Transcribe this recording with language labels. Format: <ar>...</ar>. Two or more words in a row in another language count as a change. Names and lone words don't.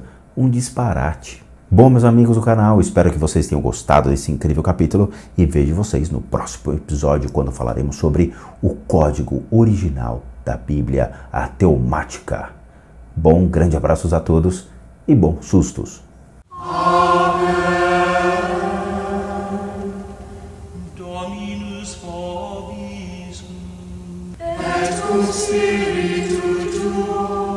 <pt>Um disparate. Bom, meus amigos do canal, espero que vocês tenham gostado desse incrível capítulo e vejo vocês no próximo episódio, quando falaremos sobre o código original da Bíblia, a Teomática. Bom, grande abraços a todos e bons sustos.</pt> <la>Amen. Dominus vobiscum. Et cum spiritu tuo.</la>